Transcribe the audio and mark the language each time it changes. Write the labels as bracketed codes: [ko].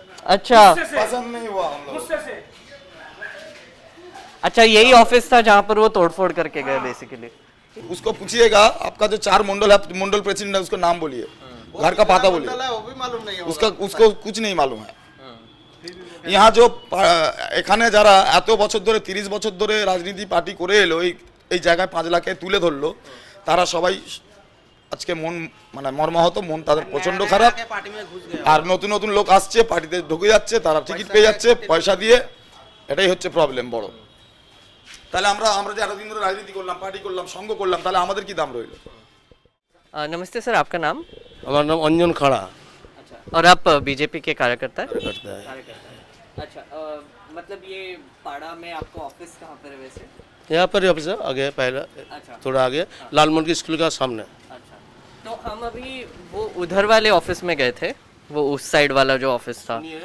[hi] अच्छा पसंद नहीं हुआ हम लोग। गुस्से से। अच्छा यही ऑफिस था जहाँ पर वो तोड़फोड़ करके गए बेसिकली। उसको पूछिएगा, आपका जो 4 मंडल है, मंडल प्रेसिडेंट है, उसका नाम बोलिए, घर का पता बोलिए, वो भी मालूम नहीं उसका उसको कुछ नहीं मालूम है। यहाँ जो [bn] এখানে যারা এত বছর ধরে 30 বছর ধরে রাজনীতি পার্টি করে এলো, এই জায়গায় 5 লাখে তুলে ধরলো, তারা সবাই আজকে মন মানে মর্মাহত, মন তাদের প্রচন্ড খারাপ। আর নতুন নতুন লোক আসছে, পার্টিতে ঢুকে যাচ্ছে, তারা টিকিট পেয়ে যাচ্ছে পয়সা দিয়ে, এটাই হচ্ছে প্রবলেম বড়। তাহলে আমরা যে এতদিন ধরে রাজনীতি করলাম, পার্টি করলাম, সংঘ করলাম, তাহলে আমাদের কি দাম রইল? [hi] नमस्ते सर, आपका नाम? हमारा नाम अंजन खड़ा अच्छा, और आप बीजेपी के कार्यकर्ता हैं? करता है। अच्छा मतलब ये पाड़ा में आपका ऑफिस कहाँ पर है वैसे? यहाँ पर ही ऑफिस है, आगे है पहला, अच्छा थोड़ा आगे लालमोहन की स्कूल का सामने। अच्छा, तो हम अभी वो उधर वाले ऑफिस में गए थे, वो उस साइड वाला जो ऑफिस था।